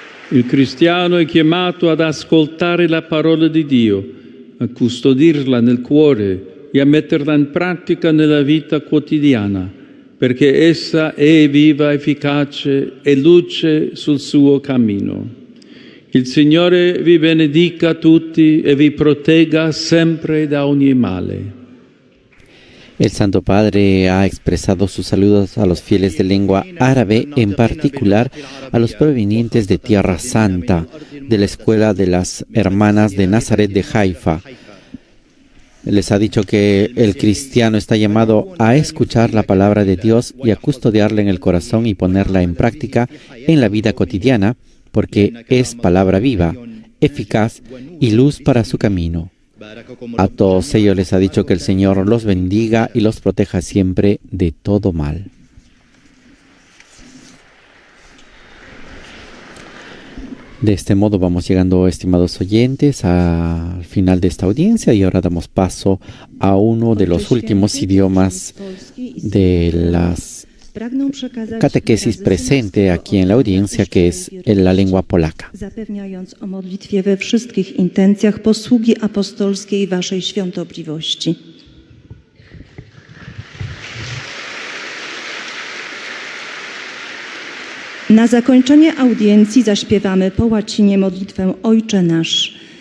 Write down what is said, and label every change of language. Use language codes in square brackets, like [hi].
[it] Il cristiano è chiamato ad ascoltare la parola di Dio, a custodirla nel cuore e a metterla in pratica nella vita quotidiana, perché essa è viva, efficace e luce sul suo cammino. Il Signore vi benedica tutti e vi protegga sempre da ogni male. [es] El Santo Padre ha expresado sus saludos a los fieles de lengua árabe, en particular a los provenientes de Tierra Santa, de la Escuela de las Hermanas de Nazaret de Haifa. Les ha dicho que el cristiano está llamado a escuchar la palabra de Dios y a custodiarla en el corazón y ponerla en práctica en la vida cotidiana, porque es palabra viva, eficaz y luz para su camino. A todos ellos les ha dicho que el Señor los bendiga y los proteja siempre de todo mal. De este modo vamos llegando, estimados oyentes, al final de esta audiencia y ahora damos paso a uno de los últimos idiomas de las catequesis presente aquí en la audiencia, que es la lengua polaca. [pl] Zapewniając o modlitwie we wszystkich intencjach posługi apostolskiej Waszej świątobliwości. Na zakończenie audiencji zaśpiewamy po łacinie modlitwę Ojcze Nasz.